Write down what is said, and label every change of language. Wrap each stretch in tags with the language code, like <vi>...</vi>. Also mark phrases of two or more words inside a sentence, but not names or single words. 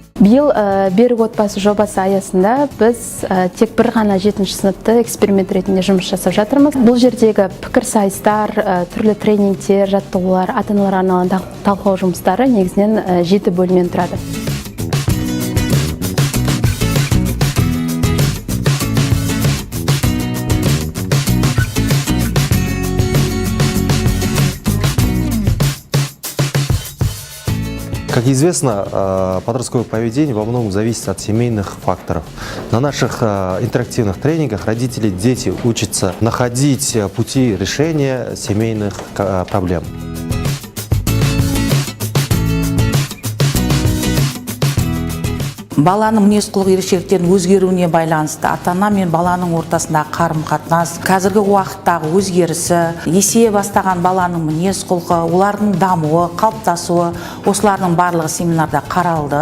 <kk>Биыл берік отбасы жобасы аясында біз тек бір ғана 7-ші сыныпты эксперимент ретінде жұмыс жасап жатырмыз. Бұл жердегі пікір сайыстар, түрлі тренингтер, жаттығулар, ата-аналарға арналған талқылау жұмыстары негізінен 7 бөлімнен тұрады.</kk> <ru>Как известно, подростковое поведение во многом зависит от семейных факторов. На наших интерактивных тренингах родители и дети учатся находить пути решения семейных проблем.</ru> <kk>Баланың мінез-құлық ерекшеліктерінің өзгеруіне байланысты ата-ана мен баланың ортасындағы қарым-қатынас, қазіргі уақыттағы өзгерісі, есейе бастаған баланың мінез-құлқы, олардың дамуы, қалыптасуы, осылардың барлығы семинарда қаралды.</kk>